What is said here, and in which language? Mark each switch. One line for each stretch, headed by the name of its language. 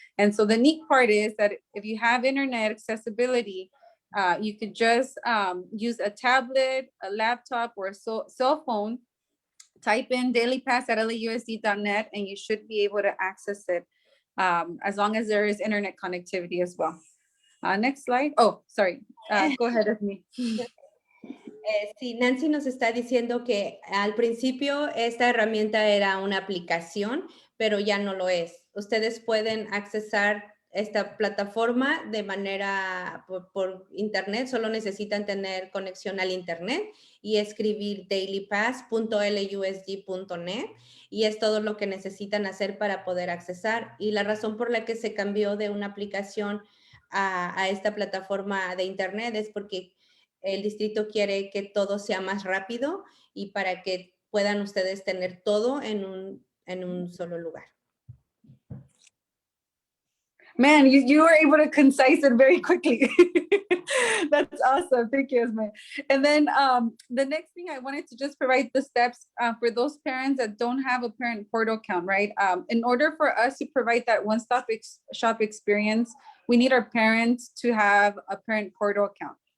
English: And so the neat part is that if you have internet accessibility, you could just use a tablet, a laptop, or a cell phone, type in dailypass@lausd.net, and you should be able to access it as long as there is internet connectivity as well. Next slide. Oh, sorry. Go ahead, Esme.
Spanish: Sí, Nancy nos está diciendo que al principio esta herramienta era una aplicación, pero ya no lo es. Ustedes pueden accesar esta plataforma de manera por internet, solo necesitan tener conexión al internet y escribir dailypass.lusd.net y es todo lo que necesitan hacer para poder accesar. Y la razón por la que se cambió de una aplicación a esta plataforma de internet es porque el distrito quiere que todo sea más rápido y para que puedan ustedes tener todo en un solo lugar.
English: Man, you were able to concise it very quickly. That's awesome. Thank you, Esme. And then the next thing I wanted to just provide the steps for those parents that don't have a parent portal account, right? In order for us to provide that one-stop shop experience, we need our parents to have a parent portal account.